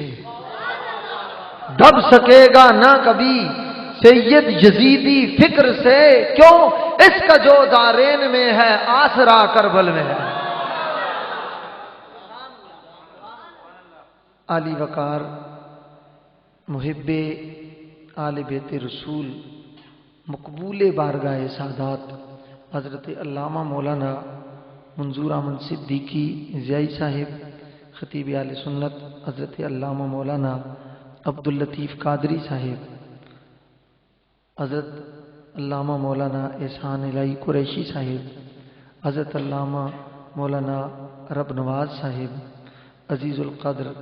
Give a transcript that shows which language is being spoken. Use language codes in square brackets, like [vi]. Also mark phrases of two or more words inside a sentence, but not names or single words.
[ur] دب سکے گا نہ کبھی سید یزیدی فکر سے. کیوں؟ اس کا جو دارین میں ہے آسرا کربل میں ہے. علی وقار محب آل بیت رسول مقبول بارگاہ سادات حضرت علامہ مولانا منظور احمد صدیقی ضیائی صاحب، خطیب اہل سنت حضرت علامہ مولانا عبداللطیف قادری صاحب، حضرت علامہ مولانا احسان الٰہی قریشی صاحب، حضرت علامہ مولانا رب نواز صاحب، عزیز القدر